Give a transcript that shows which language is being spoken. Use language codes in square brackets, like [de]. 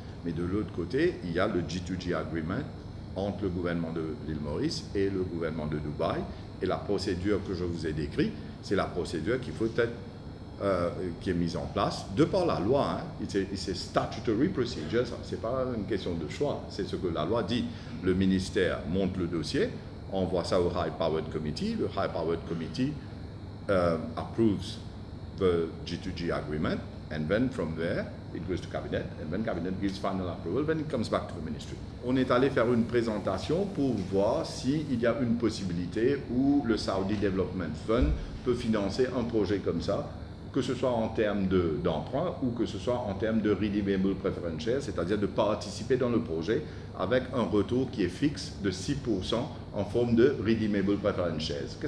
[fr] Mais de l'autre côté, il y a le G2G Agreement entre le gouvernement de l'île Maurice et le gouvernement de Dubaï. Et la procédure que je vous ai décrite, c'est la procédure qu'il faut être qui est mise en place de par la loi. C'est statutory procedure, ce n'est pas une question de choix, c'est ce que la loi dit. Le ministère monte le dossier, envoie ça au [en] High Powered Committee, le High Powered Committee approves the G2G agreement, and then from there, it goes to Cabinet, and then Cabinet gives final approval, then it comes back to the ministry. [fr] On est allé faire une présentation pour voir s'il y a une possibilité où le Saudi Development Fund peut financer un projet comme ça, que ce soit en termes d'emprunt ou que ce soit en termes de redeemable preference shares, c'est-à-dire de participer dans le projet avec un retour qui est fixe de 6% en forme de redeemable preference shares.